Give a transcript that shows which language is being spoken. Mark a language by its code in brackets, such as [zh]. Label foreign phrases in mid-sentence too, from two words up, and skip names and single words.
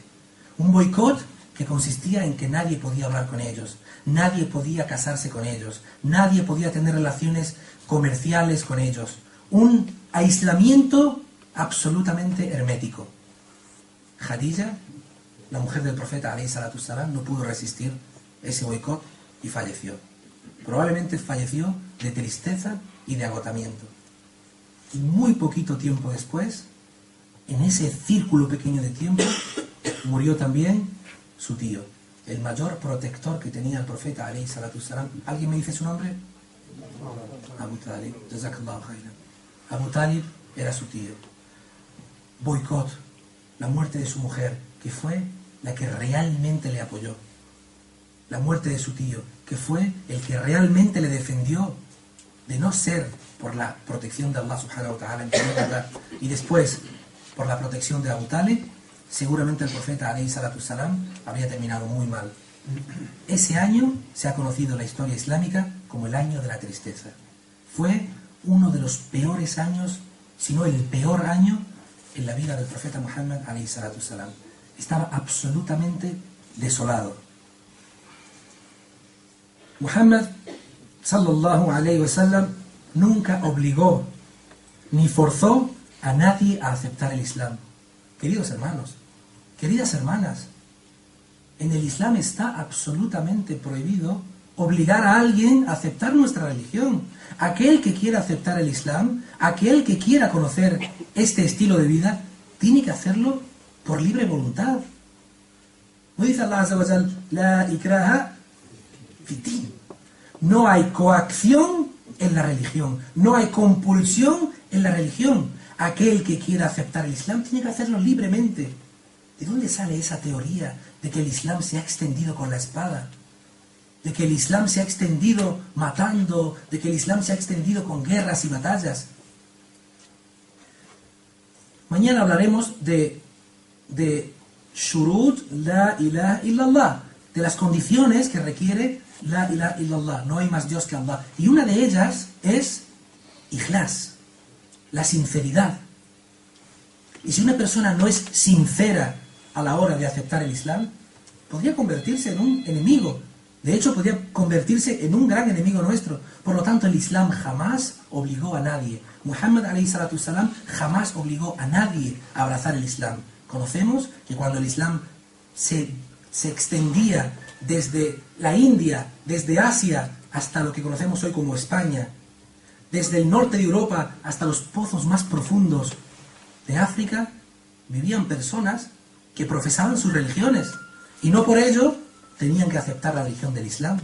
[es] Un boicot que consistía en que nadie podía hablar con ellos, nadie podía casarse con ellos, nadie podía tener relaciones comerciales con ellos. Un aislamiento absolutamente hermético. Khadija, la mujer del profeta [ar] عليه الصلاة السلام, [es] no pudo resistir ese boicot y falleció. Probablemente falleció de tristeza y de agotamiento. Y muy poquito tiempo después, en ese círculo pequeño de tiempo, murió también su tío, el mayor protector que tenía el profeta [ar] عليه الصلاة السلام. [es] ¿Alguien me dice su nombre? Abu Talib. [ar] جزاك الله خيرا. [es] Abu Talib era su tío. Boicot, la muerte de su mujer, que fue la que realmente le apoyó. la muerte de su tío, que fue el que realmente le defendió de no ser por la protección de [ar] الله سبحانه وتعالى [es] y después por la protección de Abu Talib, seguramente el profeta [ar] عليه الصلاة السلام [es] habría terminado muy mal. Ese año se ha conocido en la historia islámica como el año de la tristeza. Fue uno de los peores años, si no el peor año en la vida del profeta Muhammad [ar] عليه الصلاة السلام. [es] Estaba absolutamente desolado. Muhammad [ar] صلى الله عليه وسلم [es] nunca obligó ni forzó a nadie a aceptar el Islam. Queridos hermanos, queridas hermanas, en el Islam está absolutamente prohibido obligar a alguien a aceptar nuestra religión. Aquel que quiera aceptar el Islam, aquel que quiera conocer este estilo de vida, tiene que hacerlo por libre voluntad. ¿No dice [ar] الله عز وجل, لا إكراه في الدين? [es] No hay coacción en la religión, no hay compulsión en la religión. Aquel que quiera aceptar el Islam tiene que hacerlo libremente. ¿De dónde sale esa teoría de que el Islam se ha extendido con la espada? De que el Islam se ha extendido matando, de que el Islam se ha extendido con guerras y batallas. Mañana hablaremos de [ar] شروط لا إله إلا الله, [es] de las condiciones que requiere [ar] لا إله إلا الله, [es] no hay más Dios que Allah. Y una de ellas es ikhlas, la sinceridad. Y si una persona no es sincera a la hora de aceptar el Islam, podría convertirse en un enemigo. De hecho, podría convertirse en un gran enemigo nuestro. Por lo tanto, el Islam jamás obligó a nadie. Muhammad [ar] عليه الصلاة السلام [es] jamás obligó a nadie a abrazar el Islam. Conocemos que cuando el Islam se extendía desde la India, desde Asia, hasta lo que conocemos hoy como España, desde el norte de Europa hasta los pozos más profundos de África, vivían personas que profesaban sus religiones y no por ello tenían que aceptar la religión del Islam.